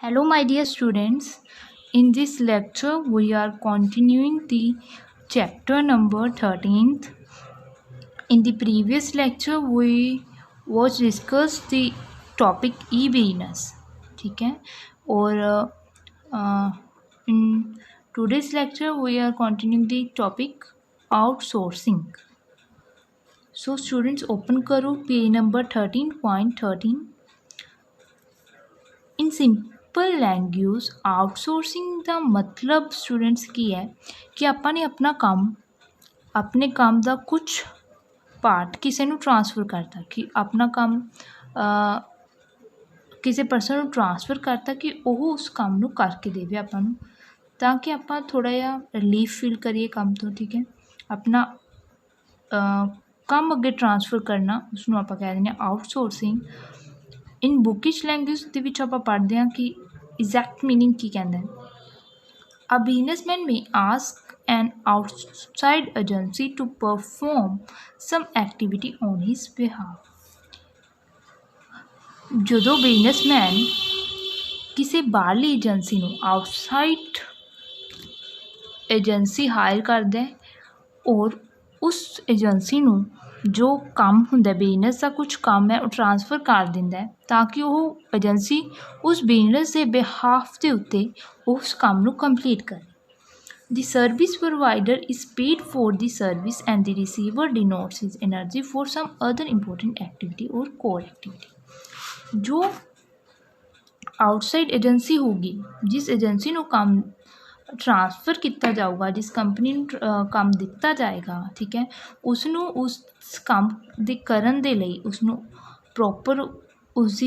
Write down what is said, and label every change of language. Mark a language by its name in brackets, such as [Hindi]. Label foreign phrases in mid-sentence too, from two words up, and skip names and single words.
[English] Hello, my dear students. In this lecture, we are continuing the chapter number 13th. In the previous lecture, we was discussed the topic e-business. [Hindi] ठीक है और [English] in today's lecture, we are continuing the topic outsourcing. So, students, open करो page number 13.13. in simple language [Punjabi] ਆਊਟਸੋਰਸਿੰਗ ਦਾ ਮਤਲਬ ਸਟੂਡੈਂਟਸ ਕੀ ਹੈ ਕਿ ਆਪਾਂ ਨੇ ਆਪਣਾ ਕੰਮ ਆਪਣੇ ਕੰਮ ਦਾ ਕੁਝ ਪਾਰਟ ਕਿਸੇ ਨੂੰ ਟ੍ਰਾਂਸਫਰ ਕਰਤਾ ਕਿ ਆਪਣਾ ਕੰਮ ਕਿਸੇ ਪਰਸਨ ਨੂੰ ਟ੍ਰਾਂਸਫਰ ਕਰਤਾ ਕਿ ਉਹ ਉਸ ਕੰਮ ਨੂੰ ਕਰਕੇ ਦੇਵੇ ਆਪਾਂ ਨੂੰ ਤਾਂ ਕਿ ਆਪਾਂ ਥੋੜ੍ਹਾ ਜਿਹਾ [English] relief feel [Punjabi] ਕਰੀਏ ਕੰਮ ਤੋਂ ਠੀਕ ਹੈ ਆਪਣਾ ਕੰਮ ਅੱਗੇ ਟ੍ਰਾਂਸਫਰ ਕਰਨਾ ਉਸਨੂੰ ਆਪਾਂ ਕਹਿ ਦਿੰਦੇ ਹਾਂ ਆਊਟਸੋਰਸਿੰਗ [English] in bookish language [Punjabi] ਦੇ ਵਿੱਚ ਆਪਾਂ ਪੜ੍ਹਦੇ ਹਾਂ ਕਿ [English] exact meaning [Punjabi] ਕੀ ਕਹਿੰਦਾ ਹੈ [English] A businessman may ask an outside agency to perform some activity on his behalf. [Punjabi] ਜਦੋਂ ਬਿਜ਼ਨਸਮੈਨ ਕਿਸੇ ਬਾਹਰਲੀ ਏਜੰਸੀ ਨੂੰ [English] outside agency [Punjabi] ਹਾਇਰ ਕਰਦਾ ਹੈ ਔਰ ਉਸ ਏਜੰਸੀ ਨੂੰ ਜੋ ਕੰਮ ਹੁੰਦਾ ਬਿਜ਼ਨਸ ਦਾ ਕੁਝ ਕੰਮ ਹੈ ਉਹ ਟ੍ਰਾਂਸਫਰ ਕਰ ਦਿੰਦਾ ਹੈ ਤਾਂ ਕਿ ਉਹ ਏਜੰਸੀ ਉਸ ਬਿਜ਼ਨਸ ਦੇ ਬਿਹਾਫ ਦੇ ਉੱਤੇ ਉਸ ਕੰਮ ਨੂੰ ਕੰਪਲੀਟ ਕਰੇ [English] The service provider is paid for the service and the receiver denotes his energy for some other important activity or core activity. [Punjabi] ਜੋ ਆਊਟਸਾਈਡ ਏਜੰਸੀ ਹੋਊਗੀ ਜਿਸ ਏਜੰਸੀ ਨੂੰ ਕੰਮ ਟ੍ਰਾਂਸਫਰ ਕੀਤਾ ਜਾਊਗਾ ਜਿਸ ਕੰਪਨੀ ਨੂੰ ਕੰਮ ਦਿੱਤਾ ਜਾਏਗਾ ਠੀਕ ਹੈ ਉਸਨੂੰ ਉਸ ਕੰਮ ਦੇ ਕਰਨ ਦੇ ਲਈ ਉਸਨੂੰ ਪ੍ਰੋਪਰ ਉਸਦੀ